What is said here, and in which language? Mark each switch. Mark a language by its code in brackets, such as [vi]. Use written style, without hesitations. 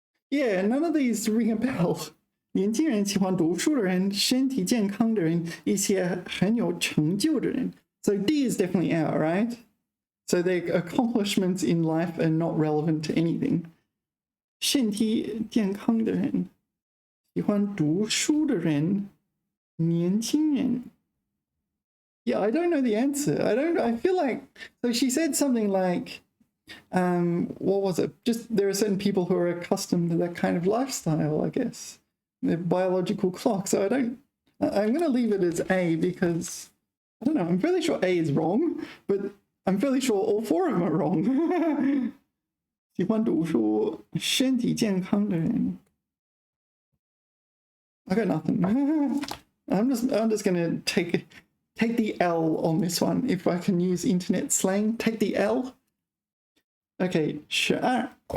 [en] Yeah, none of these ring a bell. [zh] 年轻人喜欢读书的人，身体健康的人，一些很有成就的人。 [en] So D is definitely out, right? So their accomplishments in life are not relevant to anything. [zh] 身体健康的人，喜欢读书的人，年轻人。 [en] Yeah, I don't know the answer. I feel like, so she said something like, what was it? Just there are certain people who are accustomed to that kind of lifestyle, I guess. Their biological clock. So I'm going to leave it as A because, I don't know, I'm fairly sure A is wrong, but I'm fairly sure all four of them are wrong. [zh] 喜欢读书，身体健康的人。 [en] I got nothing. I'm just going to take the L on this one. If I can use internet slang, take the L. Okay, sure.